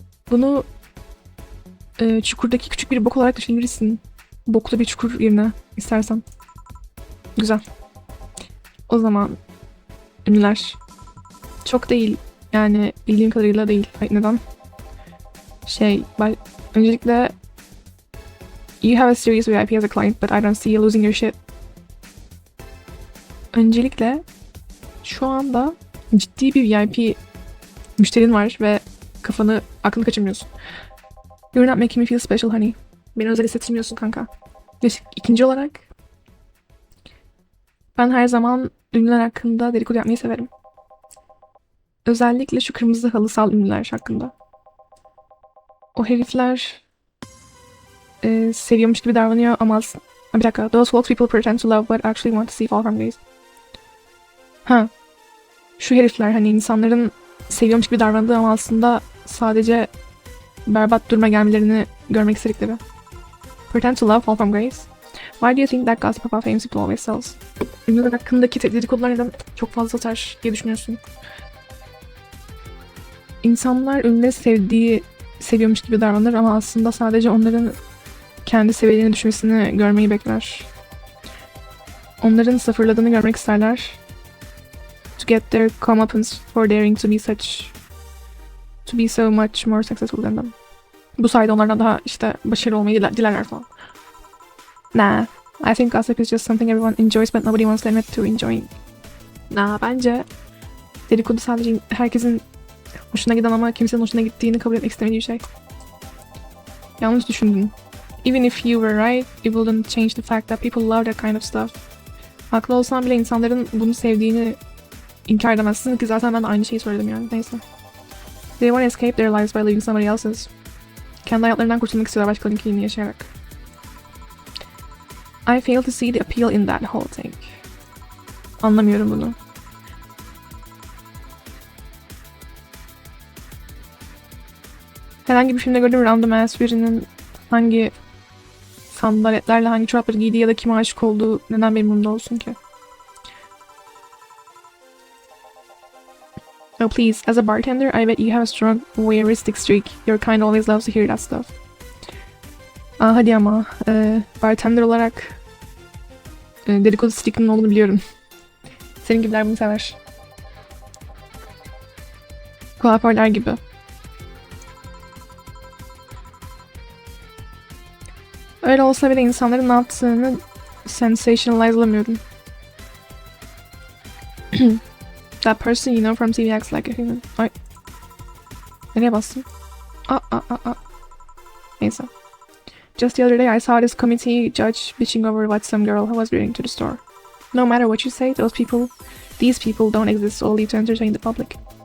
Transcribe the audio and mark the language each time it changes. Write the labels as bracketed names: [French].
[Turkish] Bunu çukurdaki küçük bir bok olarak düşünebilirsin. Boklu bir çukur yerine istersen. Güzel. O zaman ünlüler. Çok değil. Yani bildiğim kadarıyla değil. Ay, neden? Öncelikle [English] you have a serious VIP as a client, but I don't see you losing your shit. [Turkish] Öncelikle şu anda ciddi bir VIP müşterin var ve aklını kaçırmıyorsun. [English] You're not making me feel special honey. [Turkish] Beni özel hissettirmiyorsun kanka. İkinci olarak ben her zaman ünlüler hakkında dedikodu yapmayı severim. Özellikle şu kırmızı halısal ünlüler hakkında. O herifler seviyormuş gibi davranıyor ama bir dakika. [English] Those false people pretend to love but actually want to see fall from grace. Ha. [Turkish] Şu herifler hani insanların seviyormuş gibi davrandığı ama aslında sadece berbat duruma gelmelerini görmek istedikleri. [English] Pretend to love fall from grace. Why do you think that gossip about famous people always sells? [Turkish] Ünlüler hakkındaki dedikodular neden çok fazla satar diye düşünüyorsun? İnsanlar ünlüleri seviyormuş gibi davranır ama aslında sadece onların kendi seviyelerine düşmesini görmeyi bekler. Onların sıfırladığını görmek isterler. [English] To get their comeuppance for daring to be so much more successful than them. [Turkish] Bu sayede onlardan daha başarılı olmayı dilerler falan. [English] Nah, I think gossip is just something everyone enjoys but nobody wants to admit to enjoying. [Turkish] Nah, bence dedikodu sadece herkesin hoşuna giden ama kimsenin hoşuna gittiğini kabul etmek istemediği bir şey. Yanlış düşündün. [English] Even if you were right, it wouldn't change the fact that people love that kind of stuff. [Turkish] Haklı olsan bile insanların bunu sevdiğini inkar edemezsin ki zaten ben de aynı şeyi söyledim yani. Neyse. [English] They want to escape their lives by living somebody else's. [Turkish] Kendi hayatlarından kurtulmak istiyorlar başkalarınkini yaşayarak. [English] I fail to see the appeal in that whole thing. [Turkish] Anlamıyorum bunu. Herhangi bir filmde gördüğüm [English] random ass [Turkish] birinin hangi sandaletlerle hangi çorapları giydiği ya da kime aşık olduğu neden benim umurumda olsun ki? [English] Oh please, as a bartender, I bet you have a strong voyeuristic streak. Your kind always loves to hear that stuff. [Turkish] Hadi ama bartender olarak dedikodu streak'inin olduğunu biliyorum. Senin gibiler bunu sever. Kuaförler gibi. Öyle olsa bile insanların ne yaptığını sensationalize'lamıyorum. [English] That person you know from TV acts like a human. [Turkish] Ay. Nereye bastım? Neyse. [English] Just the other day I saw this committee judge bitching over what some girl was bringing to the store. No matter what you say, these people don't exist solely to entertain the public.